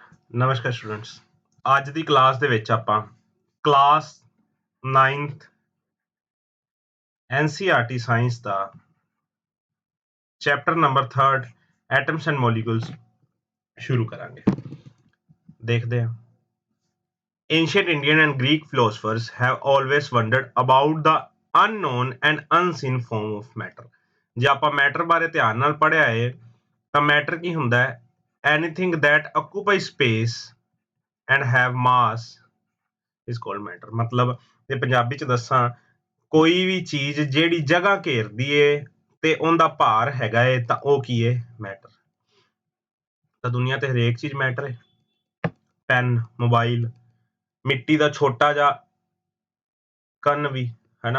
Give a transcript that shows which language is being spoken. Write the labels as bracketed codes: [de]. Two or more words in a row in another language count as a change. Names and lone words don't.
[pa] ਨਮਸਕਾਰ ਸਟੂਡੈਂਟਸ। ਅੱਜ ਦੀ ਕਲਾਸ ਦੇ ਵਿੱਚ ਆਪਾਂ ਕਲਾਸ 9th NCERT ਸਾਇੰਸ ਦਾ ਚੈਪਟਰ ਨੰਬਰ 3 ਐਟਮਸ ਐਂਡ ਮੋਲੀਕੂਲਸ ਸ਼ੁਰੂ ਕਰਾਂਗੇ। ਦੇਖਦੇ ਹਾਂ। [en] Ancient Indian and Greek philosophers have always wondered about the unknown and unseen form of matter। [pa] ਜੇ ਆਪਾਂ ਮੈਟਰ ਬਾਰੇ ਧਿਆਨ ਨਾਲ ਪੜ੍ਹਿਆ ਹੈ ਤਾਂ ਮੈਟਰ ਕੀ ਹੁੰਦਾ ਹੈ? [en] Anything that occupies space and have mass is called matter। [pa] ਮਤਲਬ ਜੇ ਪੰਜਾਬੀ ਚ ਦੱਸਾਂ, ਕੋਈ ਵੀ ਚੀਜ਼ ਜਿਹੜੀ ਜਗ੍ਹਾ ਘੇਰਦੀ ਏ ਤੇ ਉਹਦਾ ਭਾਰ ਹੈਗਾ ਏ ਤਾਂ ਉਹ ਕੀ ਏ? ਮੈਟਰ। ਤਾਂ ਦੁਨੀਆ ਤੇ ਹਰੇਕ ਚੀਜ਼ ਮੈਟਰ ਹੈ। ਪੈਨ, ਮੋਬਾਈਲ, ਮਿੱਟੀ ਦਾ ਛੋਟਾ ਜਿਹਾ ਕਣ ਵੀ, ਹੈਨਾ।